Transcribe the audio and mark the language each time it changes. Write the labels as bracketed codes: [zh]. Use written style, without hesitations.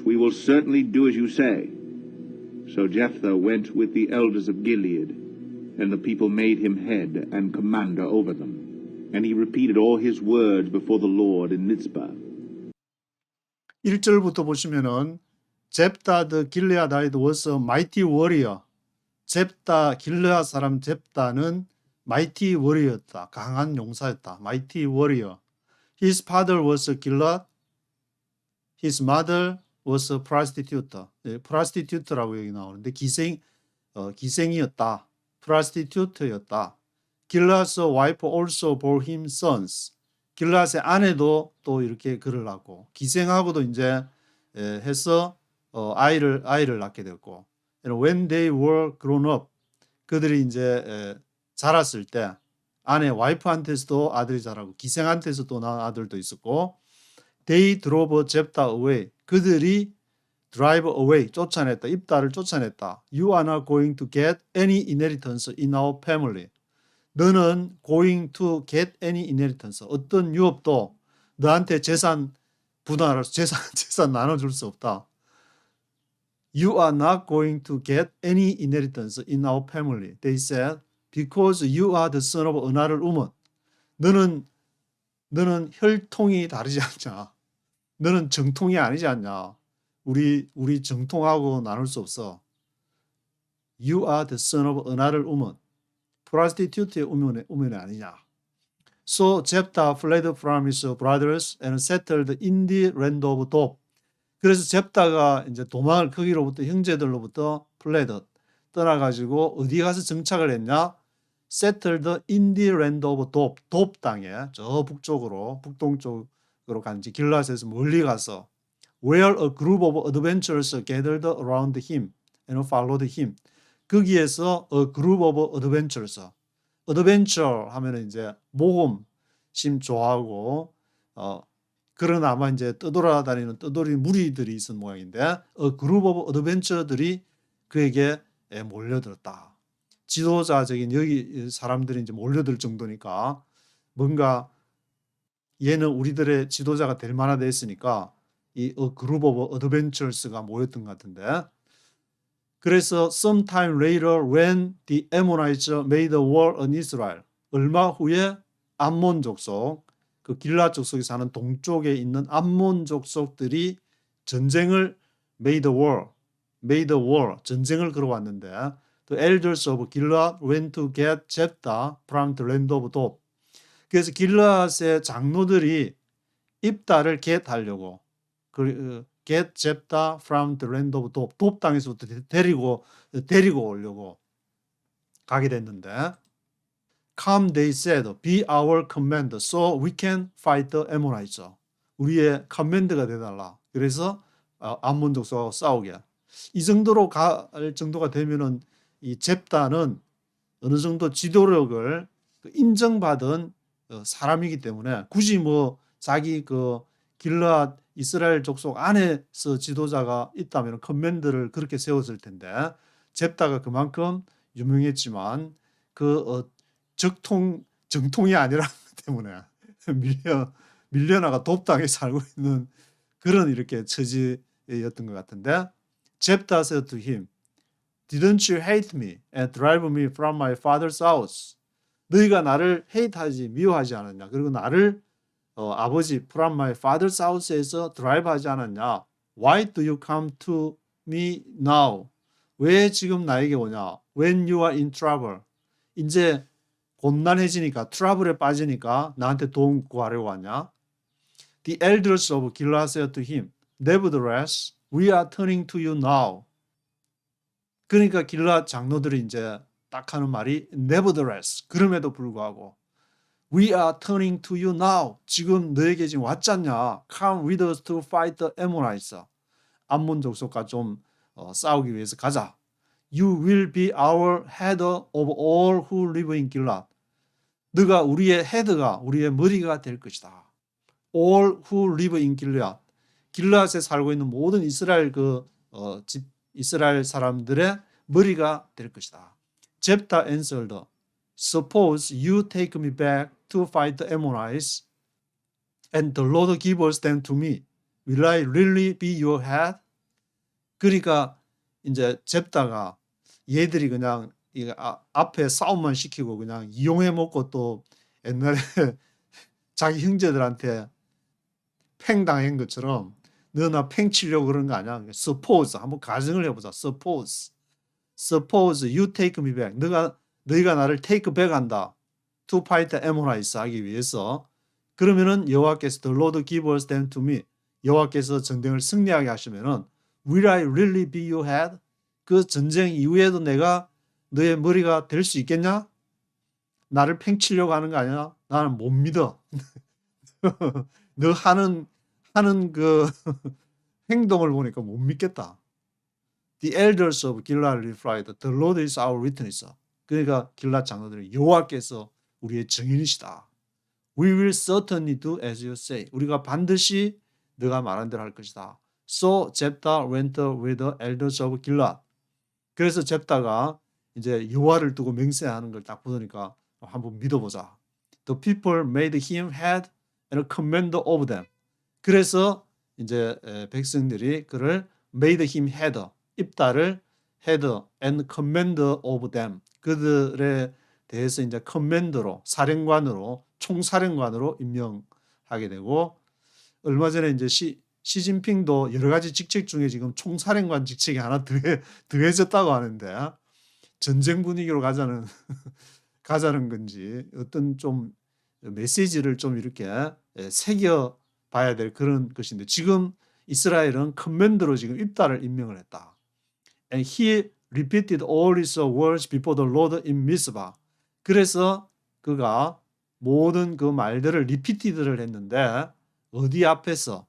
[en] We will certainly do as you say. So Jephthah went with the elders of Gilead, and the people made him head and commander over them. And he repeated all his words before the Lord in Mizpah. [ko] 1절부터 보시면은 [en] Jephthah the Gileadite was a mighty warrior. [ko] 잽다 길르앗 사람 잽다는 mighty warrior였다. 강한 용사였다. [en] mighty warrior. His father was a Gilead. His mother was a prostitute. [ko] 네, prostitute라고 여기 나오는데 기생이었다. prostitute였다. [en] Gilead's wife also bore him sons. [ko] 길르앗의 아내도 또 이렇게 그를 낳고 기생하고도 이제 해서 아이를 낳게 됐고. [en] And when they were grown up, [ko] 그들이 이제 자랐을 때 아내 와이프한테서도 아들이 자라고 기생한테서도 낳은 아들도 있었고, [en] they drove Jephthah away. [ko] 그들이 [en] drive away [ko] 쫓아냈다. 입다를 쫓아냈다. [en] You are not going to get any inheritance in our family. [ko] 너는 [en] going to get any inheritance. [ko] 어떤 유업도 너한테 재산 분할해서 재산 나눠줄 수 없다. [en] You are not going to get any inheritance in our family. They said, because you are the son of another woman. [ko] 너는 혈통이 다르지 않냐. 너는 정통이 아니지 않냐. 우리 정통하고 나눌 수 없어. [en] You are the son of another woman. [ko] prostitute의 우면이 아니냐. [en] So Jephthah fled from his brothers and settled in the land of Tob. [ko] 그래서 잽다가 이제 도망을 거기로부터 형제들로부터 떠나가지고 어디 가서 정착을 했냐? [en] Settled in the land of Tob. [ko] 돕 땅에 저 북동쪽으로 간지 길라스에서 멀리 가서 [en] where a group of adventurers gathered around him and followed him. [ko] 거기에서 [en] a group of adventurers. [ko] adventure 하면은 이제 모험심 좋아하고 그런 아마 이제 떠돌아다니는 떠돌이 무리들이 있은 모양인데 [en] a group of adventure [ko] 들이 그에게 몰려들었다. 지도자적인 여기 사람들이 이제 몰려들 정도니까 뭔가 얘는 우리들의 지도자가 될 만하다 했으니까 이 [en] a group of adventures [ko] 가 모였던 것 같은데 그래서 [en] sometime later when the Ammonites made war on Israel [ko] 얼마 후에 암몬 족속 그 길라 족속에 사는 동쪽에 있는 암몬 족속들이 전쟁을 made war 전쟁을 걸어왔는데 [en] the elders of Gilead went to get Jephthah from the land of Tob. [ko] 그래서 길라앗의 장로들이 입다를 get하려고 [en] get Jephthah from the land of Tob. [ko] 돕 땅에서부터 데리고 오려고 가게 됐는데 [en] Come, they said, be our commander, so we can fight the Ammonites. [ko] 우리의 커맨드가 돼달라. 그래서 암몬 족속하고 싸우게. 이 정도로 갈 정도가 되면은 이 잽다는 어느 정도 지도력을 인정받은 사람이기 때문에 굳이 뭐 자기 그 길르앗 이스라엘 족속 안에서 지도자가 있다면 커맨드를 그렇게 세웠을 텐데 잽다가 그만큼 유명했지만 그 정통이 아니라는 것 때문에 밀려나가 돕당에 살고 있는 그런 이렇게 처지였던 것 같은데 [en] Jephthah said to him, Didn't you hate me and drive me from my father's house? [ko] 너희가 나를 hate하지 미워하지 않았냐? 그리고 나를 아버지 [en] from my father's house [ko] 에서 drive하지 않았냐? [en] Why do you come to me now? [ko] 왜 지금 나에게 오냐? [en] When you are in trouble. [ko] 이제 곤란해지니까 트러블에 빠지니까 나한테 도움 구하려고 왔냐? [en] The elders of Gilead said to him, Nevertheless, we are turning to you now. [ko] 그러니까 길르앗 장로들이 이제 딱 하는 말이 [en] nevertheless, [ko] 그럼에도 불구하고 [en] We are turning to you now. [ko] 지금 너에게 지금 왔잖냐. [en] Come with us to fight the Ammonites. [ko] 암몬 족속과 좀 싸우기 위해서 가자. [en] You will be our head of all who live in Gilead. [ko] 너가 우리의 헤드가 우리의 머리가 될 것이다. [en] All who live in Gilead. [ko] 길르앗에 살고 있는 모든 이스라엘 이스라엘 사람들의 머리가 될 것이다. [en] Jephthah answered, Suppose you take me back to fight the Ammonites, and the Lord gives them to me. Will I really be your head? [ko] 그러니까 이제 잽다가 얘들이 그냥 앞에 싸움만 시키고 그냥 이용해 먹고 또 옛날에 자기 형제들한테 팽 당한 것처럼 너 나 팽 치려고 그런 거 아니야. Suppose 한번 가정을 해보자. [en] Suppose you take me back. [ko] 너희가 나를 [en] take back [ko] 한다. [en] To fight the Ammonites [ko] 하기 위해서. 그러면은 여호와께서 [en] the Lord gives them to me. [ko] 여호와께서 전쟁을 승리하게 하시면은 [en] Will I really be your head? [ko] 그 전쟁 이후에도 내가 너의 머리가 될 수 있겠냐? 나를 팽치려고 하는 거 아니야? 나는 못 믿어. 너 하는 그 행동을 보니까 못 믿겠다. [en] The elders of Gilead replied, The Lord is our witness. [ko] 그러니까 길랏 장로들이 여호와께서 우리의 증인이시다. [en] We will certainly do as you say. [ko] 우리가 반드시 너가 말한 대로 할 것이다. [en] So Jephthah went with the elders of Gilead. [ko] 그래서 잽다가 이제 여호와를 두고 맹세하는 걸 딱 보니까 한번 믿어보자. [en] The people made him head and commander of them. [ko] 그래서 이제 백성들이 그를 [en] made him head, [ko] 입다를 [en] head and commander of them. [ko] 그들에 대해서 이제 커맨더로, 사령관으로, 총사령관으로 임명하게 되고, 얼마 전에 이제 시진핑도 여러 가지 직책 중에 지금 총사령관 직책이 하나 더해졌다고 하는데, 전쟁 분위기로 가자는 건지 어떤 좀 메시지를 좀 이렇게 새겨 봐야 될 그런 것인데, 지금 이스라엘은 커맨더로 지금 입다를 임명을 했다. [en] And he repeated all his words before the Lord in Mizpah. [ko] 그래서 그가 모든 그 말들을 리피티드를 했는데 어디 앞에서?